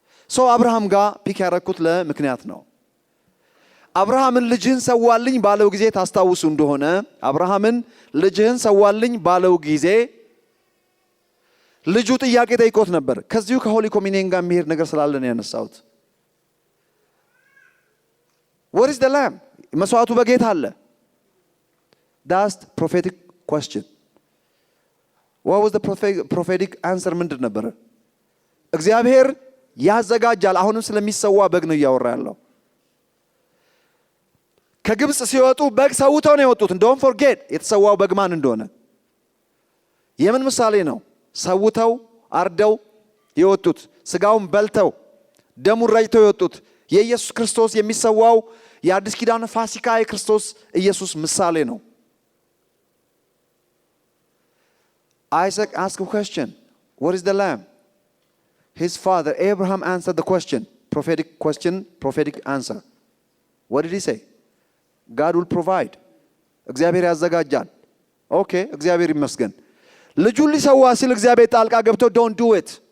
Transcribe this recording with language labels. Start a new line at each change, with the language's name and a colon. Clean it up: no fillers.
Amharic: ሰው አብርሃም ጋር ፒክ ያረኩት ለምክንያት ነው። አብርሃምን ልጅህን ሰዋልኝ ባለው ጊዜ ታስታውሱ እንደሆነ አብርሃምን ልጅህን ሰዋልኝ ባለው ጊዜ ልጁ ጥያቄ ጠይቆት ነበር። ከዚሁ ከሆሊ ኮሚኒየን ጋር የሚሄድ ነገር ስላለ ነው ያነሳሁት።
English: what is the lamb?
Amharic: መስዋዕቱ በጌታ አለ።
English: that's prophetic question። what was the prophetic answer?
Amharic: ምንድን ነበር? እግዚአብሔር ያዘጋጃል። አሁንም ስለሚሰዋ በግ ነው እያወራ ያለው። ከግብጽ ሲወጡ በግ ሰውተው ነው የወጡት።
English: don't forget
Amharic: የተሰዋው በግ ማን እንደሆነ። የምን ምሳሌ ነው? ሰውተው አርደው የወጡት፣ ስጋውን በልተው ደሙን ረጭተው የወጡት የኢየሱስ ክርስቶስ የሚሰዋው የአዲስ ኪዳን ፋሲካ የክርስቶስ ኢየሱስ ምሳሌ ነው።
English: Isaac asked a question. What is the lamb? His father Abraham answered the question. Prophetic question, prophetic answer. What did he say? God will provide.
Amharic: እግዚአብሔር ያዘጋጃል። ኦኬ እግዚአብሔር ይመስገን። ልጁን ሊሰዋ ሲል እግዚአብሔር ጣልቃ ገብቶ
English: don't do it.